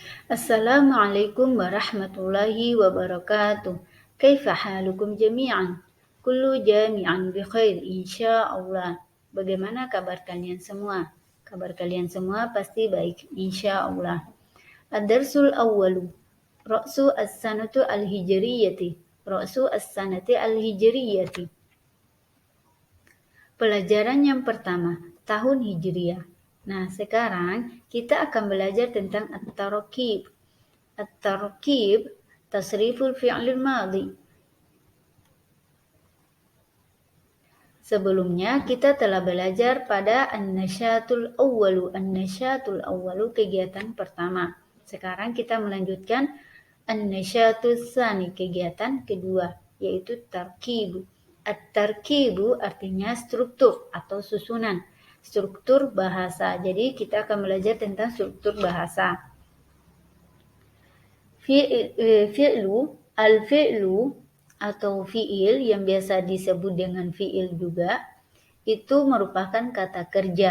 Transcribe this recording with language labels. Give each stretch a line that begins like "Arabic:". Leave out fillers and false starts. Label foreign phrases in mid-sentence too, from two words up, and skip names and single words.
Arabic: السلام عليكم ورحمة الله وبركاته. كيف حالكم جميعا? كل جميعا بخير إن شاء الله.
Indonesian: Bagaimana kabar kalian semua? Kabar kalian semua pasti baik insyaallah.
Arabic: الدرس الأول. رأس السنة الهجرية. رأس السنة الهجرية.
Indonesian: Pelajaran yang pertama, tahun Hijriah. Nah, sekarang kita akan belajar tentang at-tarkib.
Arabic: التركيب، تصريف الفعل الماضي.
Indonesian: Sebelumnya kita telah belajar pada
Arabic: النشاط الأول. النشاط الأول
Indonesian: kegiatan pertama. Sekarang kita melanjutkan
Arabic: النشاط الثاني,
Indonesian: kegiatan kedua, yaitu tarkibu. At-tarkibu artinya struktur atau susunan. Struktur bahasa. Jadi kita akan belajar tentang struktur bahasa. Al-fi'lu atau fi'il yang biasa disebut dengan fi'il juga, itu merupakan kata kerja.